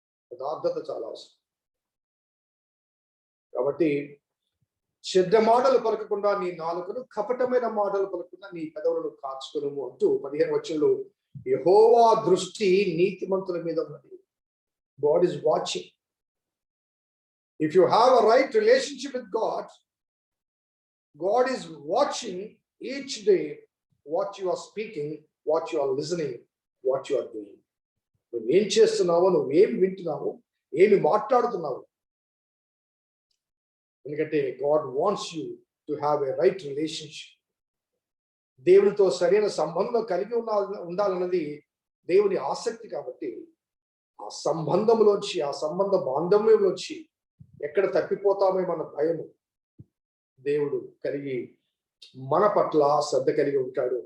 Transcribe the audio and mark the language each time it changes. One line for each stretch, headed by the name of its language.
Telugu: యథార్థత చాలా అవసరం. కాబట్టి చెడ్డ మాటలు పలకకుండా నీ నాలుకను, కపటమైన మాటలు పలకకుండా నీ పెదవులను కాచుకొనుము అంటూ 15వ వచనంలో యెహోవా దృష్టి నీతిమంతుల మీద ఉన్నది.
English: God is watching. If you have a right relationship with God, God is watching each day what you are speaking, what you are listening, what you are doing.
Telugu: నువ్వేం చేస్తున్నావో, నువ్వేమి వింటున్నావో, ఏమి మాట్లాడుతున్నావు. ఎందుకంటే
English: God wants you to have a right relationship.
Telugu: దేవునితో సరైన సంబంధం కలిగి ఉండాలన్నది దేవుని ఆసక్తి. కాబట్టి ఆ సంబంధంలోంచి, ఆ సంబంధ బాంధవ్యంలోంచి ఎక్కడ తప్పిపోతామేమన్న భయము దేవుడు కలిగి మన పట్ల శ్రద్ధ కలిగి ఉంటాడు.